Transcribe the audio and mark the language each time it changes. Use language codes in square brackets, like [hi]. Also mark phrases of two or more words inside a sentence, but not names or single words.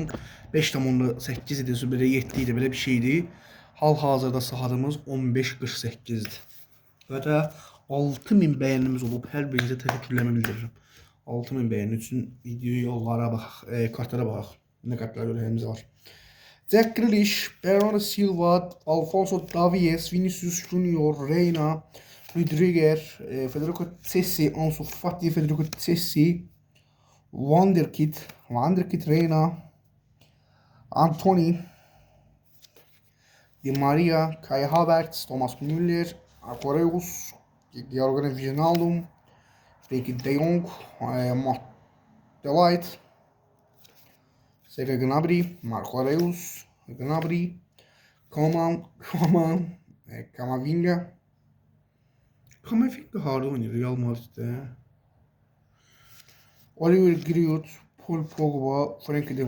[az] 5,8 idi, belə 7 idi, belə bir şeydi. Hal-hazırda saatımız 15:48'dir. Və də 6.000 bəyənimiz olub. Hər birinizə təşəkkürlərimi bildirirəm. 6.000 bəyəni üçün videoyu yollara baxaq, kartlara baxaq. Nə kartlar görəyimiz var? Jack Grealish, Bernardo Silva, Alfonso Davies, Vinicius Junior, Reina, Rüdiger, Federico Cessi, Ansu Fati, Federico Cessi, Wonderkid, Reina, Anthony, Di Maria, Kai Havertz, Thomas Müller, Aquarius, Georgian Wijnaldum, Ricky De Jong, Matt Delight, Sergio Gnabry, Marco Reus, Gnabry, Camavinga. Camavinga harda oynayır Real Madrid'de. Oliver Giroud, Paul Pogba, Frankie de Jong.